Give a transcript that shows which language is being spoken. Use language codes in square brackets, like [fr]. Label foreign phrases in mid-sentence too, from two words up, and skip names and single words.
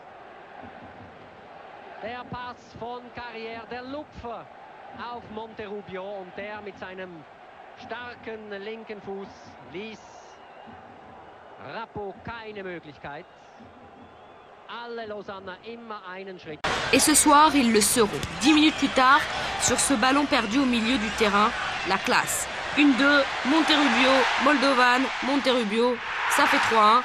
[de] Der Pass von Carrière, der Lupfer auf Monterrubio und der mit seinem starken linken Fuß ließ Rappo keine Möglichkeit. Alle Lausanner immer einen Schritt. [fr] Et ce soir, ils le seront. 10 minutes plus tard, sur ce ballon perdu au milieu du terrain, la classe. 1-2, Monterrubio, Moldovan, Monterrubio, ça fait 3-1.